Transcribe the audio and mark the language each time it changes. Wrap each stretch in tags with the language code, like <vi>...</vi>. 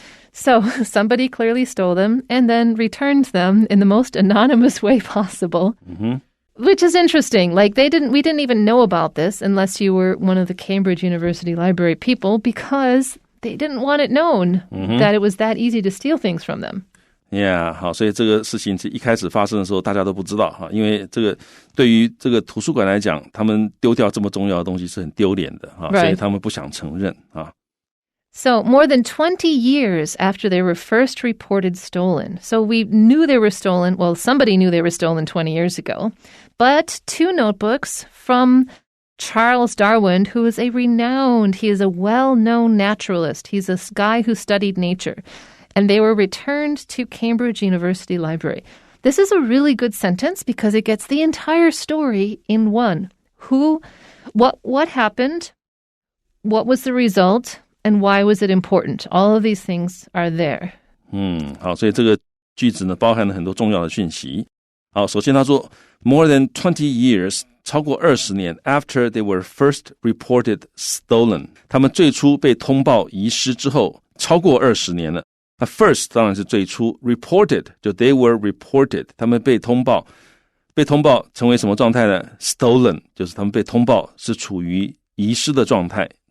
<en>So somebody clearly stole them and then returned them in the most anonymous way possible, which is interesting. Like we didn't even know about this unless you were one of the Cambridge University Library people because they didn't want it known that it was that easy to steal things from them.Yeah,</en> <zh>好，所以这个事情是一开始发生的时候，大家都不知道哈，因为这个对于这个图书馆来讲，他们丢掉这么重要的东西是很丢脸的哈，所以他们不想承认啊。</zh> <en>So more than 20 years after they were first reported stolen. So we knew they were stolen. Well, somebody knew they were stolen 20 years ago. But 2 notebooks from Charles Darwin, who is he is a well-known naturalist. He's a guy who studied nature.And they were returned to Cambridge University Library. This is a really good sentence because it gets the entire story in one. What happened, what was the result, and why was it important? All of these things are there.</en> <zh>好，所以这个句子呢包含了很多重要的讯息。好，首先他说</zh> <en>more than 20 years</en> <zh>超过20年</zh> <en>after they were first reported stolen</en> <zh>他们最初被通报遗失之后超过20年了。那 first 当然是最初 reported 就</zh> <en>they were reported</en> <zh>他们被通报成为什么状态呢 stolen 就是他们被通报是处于遗失的状态。</zh>